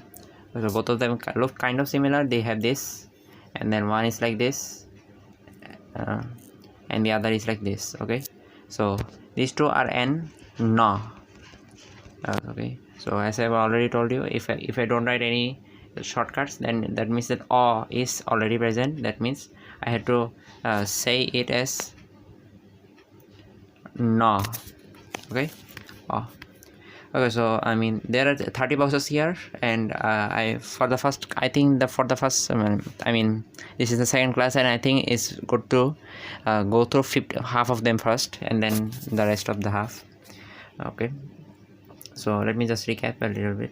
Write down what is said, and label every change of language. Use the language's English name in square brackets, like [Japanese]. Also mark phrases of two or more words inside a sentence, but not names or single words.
[English] So both of them look kind of similar. They have this, and then one is like this, and the other is like this. Okay, so these two are N, na. Okay, so as I've already told you, if I don't write any shortcuts, then that means that O is already present. That means I had to say it as na. Okay, O. Okay, so there are 30 boxes here, and for the first this is the second class, and I think it's good to go through half of them first, and then the rest of the half. Okay, so let me just recap a little bit.